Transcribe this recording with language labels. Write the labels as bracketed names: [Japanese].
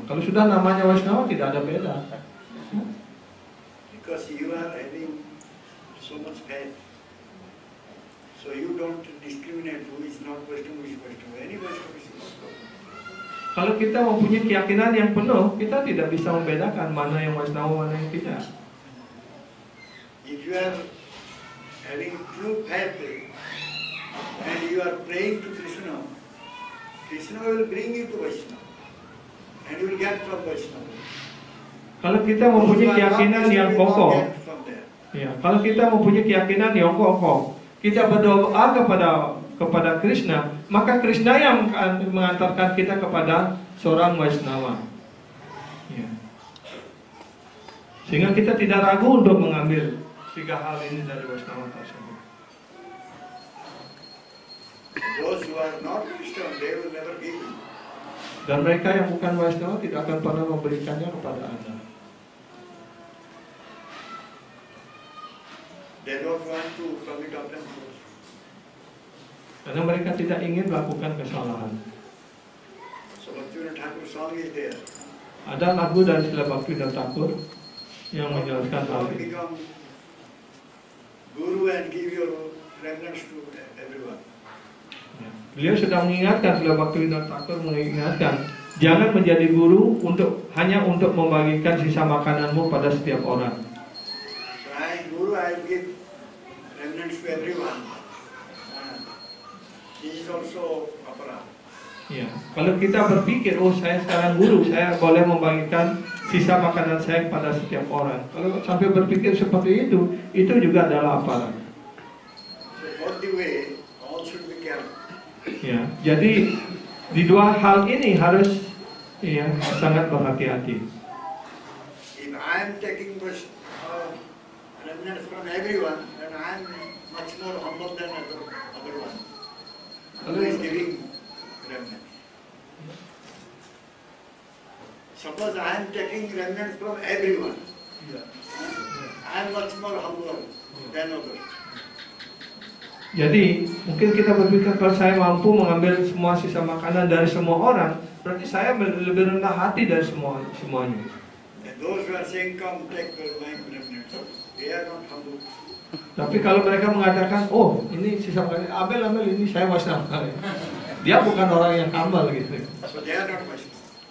[English] Kalau sudah namanya Vaishnava tidak ada beda. Because you are having so much faith. So you don't discriminate who is not Vaishnava, who is Vaishnava. Any Vaishnava is Vaishnava. [Indonesian] Kalau kita mempunyai keyakinan yang penuh, kita tidak bisa membedakan mana yang Vaishnava, mana yang tidak. [English] If you are having true faith and you are praying to Krishna, Krishna will bring you to Vaishnava and you will get from Vaishnava. [Indonesian] Kalau kita mempunyai keyakinan yang kokoh, ya, kalau kita mempunyai keyakinan yang kokoh, kita berdoa kepada Krishna, maka Krishna yang akan mengantarkan kita kepada seorang Vaishnava. Ya. Sehingga kita tidak ragu untuk mengambil 3 hal ini dari Vaishnava tersebut. [English] Those who are not Vaishnava, they will never give you. [Indonesian] Dan mereka yang bukan Vaishnava tidak akan pernah memberikannya kepada Anda. [English] They don't want to commit offense. [Indonesian] Karena mereka tidak ingin melakukan kesalahan. [English] So Bhaktivinoda Thakur song is there. [Indonesian] Ada lagu dari Srila Bhaktivinoda Thakur yang menjelaskan hal [English] Don't [Indonesian] ini. [English] become guru and give your remnants to everyone. [Indonesian] Ya. Beliau sudah mengingatkan, Srila Bhaktivinoda Thakur mengingatkan, jangan menjadi guru hanya untuk membagikan sisa makananmu pada setiap orang. [English] So I am guru, I will give remnants to everyone. This is also aparad. [Indonesian] Ya. Kalau kita berpikir, oh saya sekarang guru, saya boleh membagikan sisa makanan saya kepada setiap orang. Kalau sampai berpikir seperti itu juga adalah aparat. [English] So both the way, all should be careful. [Indonesian] Ya, jadi di dua hal ini harus ya sangat berhati-hati. [English] If I am taking remnants from everyone, then I am much more humble than other one. Who is giving remnants? Suppose I am taking remnants from everyone. I am much more humble than others. [Indonesian] Jadi mungkin kita berpikir kalau saya mampu mengambil semua sisa makanan dari semua orang, berarti saya lebih rendah hati dari semuanya. [English] And those who are saying, "Come, take my remnants," they are not humble. [Indonesian] Tapi kalau mereka mengatakan, oh ini sisa makanan, ambil ini saya Waisnava. Dia bukan orang yang humble gitu. [English] So they are not Vaishnava.